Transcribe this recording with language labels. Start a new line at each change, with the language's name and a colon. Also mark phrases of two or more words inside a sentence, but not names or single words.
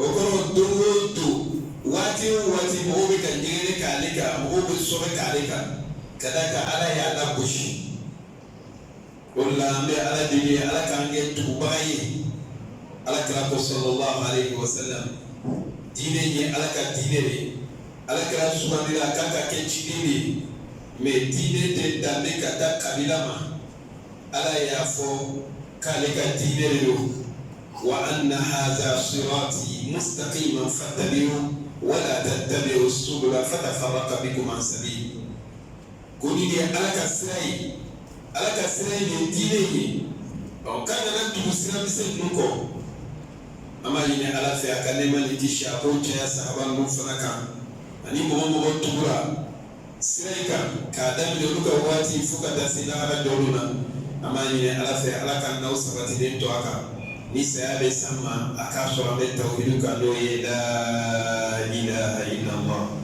Bambara: kɔrɔ don o don waati o waati mɔgɔw bɛ ka ɲɛgɛnɛ k'ale kan mɔgɔw bɛ sɔbɛ k'ale kan ka d'a kan ala y'a lagosi o de la an bɛ ala deli ala k'an kɛ tugubaga ye ala kira ko
Arabic: صلى الله عليه وسلم
Bambara: diinɛ ye ala ka diinɛ de ala kira sugandira a kan ka kɛ ciden de mɛ diinɛ tɛ danbe ka da kabila ma ala y'a fɔ k'ale ka diinɛ de don wa
Arabic: أن هذا صراطي مستقيما فاتبعوا ولا تتبعوا السبل فتفرق بكم عن سبيلي
Bambara: ko nin de ye ala ka sira ye ala ka sira ye nin diinɛ ye k'a nana tugu sira misɛn ninnu kɔ an b'a ɲini ala fɛ a ka nɛɛma ni kisi a k'o caya sahaba ninnu fana kan ani mɔgɔ mɔgɔ tugura sira in kan k'a daminɛ olu ka waati fo ka taa se lahara jɔliw la an b'a ɲini ala fɛ ala ka n'aw sabatilen to a kan ni saya bɛ s'an ma a k'a sɔrɔ an bɛ tawhidu kan n'o ye
Arabic: لا إله إلا الله